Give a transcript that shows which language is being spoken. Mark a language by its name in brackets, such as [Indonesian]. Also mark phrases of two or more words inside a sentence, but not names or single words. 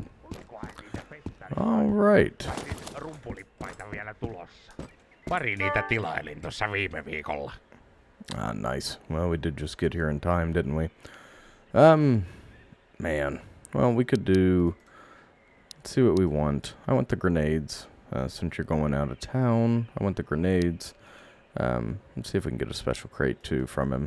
[English] All right. [Finnish] Rumpulippaita vielä tulossa. Pari niitä tilailin tuossa viime viikolla. [English] Ah, nice. Well, we did just get here in time, didn't we? Man. Well, we could do... Let's see what we want. I want the grenades. Since you're going out of town, I want the grenades. Let's see if we can get a special crate, too, from him.